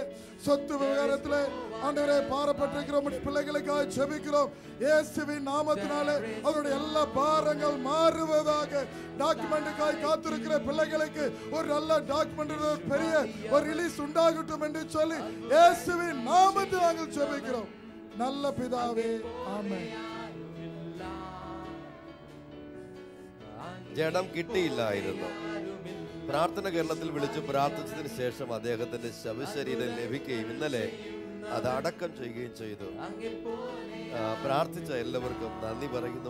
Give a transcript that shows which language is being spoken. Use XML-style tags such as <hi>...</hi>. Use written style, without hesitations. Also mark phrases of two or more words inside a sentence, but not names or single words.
<ta>சொத்து விவகாரத்திலே ஆண்டவரே பாரப்பட்டிருக்கிற பிள்ளைகளுக்காக ஜெபிக்கிறோம். இயேசுவின் நாமத்தினாலே அவருடைய எல்லா பாரங்கள் மாறுவதாக. டாக்குமெண்ட்டுக்காய் காத்திருக்கிற பிள்ளைகளுக்கு ஒரு நல்ல டாக்குமெண்ட், பெரிய ஒரு ரிலீஸ் உண்டாகட்டும் என்று சொல்லி இயேசுவின் நாமத்தில் நாங்கள் ஜெபிக்கிறோம் நல்ல பிதாவே,</ta> <ml>ആമേൻ. ജഡം കിട്ടിയില്ലായിരുന്നു. പ്രാർത്ഥന കേരളത്തിൽ വിളിച്ച് പ്രാർത്ഥിച്ചതിന് ശേഷം അദ്ദേഹത്തിന്റെ ശവശരീരം ലഭിക്കുകയും ഇന്നലെ അത് അടക്കം ചെയ്യുകയും ചെയ്തു. പ്രാർത്ഥിച്ച എല്ലാവർക്കും നന്ദി പറയുന്നു.</ml>